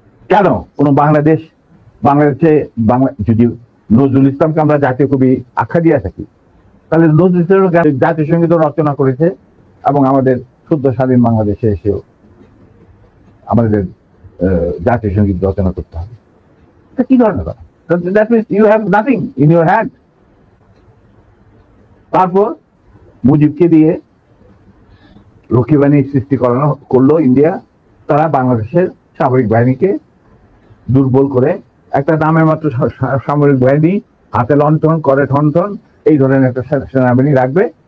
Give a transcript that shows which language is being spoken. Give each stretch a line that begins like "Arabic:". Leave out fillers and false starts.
Bangla: কেন কোন বাংলাদেশে যদি নজরুল ইসলামকে আমরা জাতীয় কবি আখ্যা দিয়ে থাকি, তাহলে নজরুল ইসলাম জাতীয় সঙ্গীত রচনা করেছে এবং আমাদের শুদ্ধ স্বাধীন বাংলাদেশে এসেও আমাদের জাতীয় সঙ্গীত রচনা করতে হবে। কি ধরনের কথা?
English: That means you have nothing in your hand.
Bangla: তারপর মুজিবকে দিয়ে রক্ষী বাহিনী সৃষ্টি করলো ইন্ডিয়া। তারা বাংলাদেশের সামরিক বাহিনীকে দুর্বল করে একটা নামের মাত্র সামরিক বাহিনী, হাতে লণ্ঠন, করে ঠনঠন, এই ধরনের একটা সেনাবাহিনী রাখবে।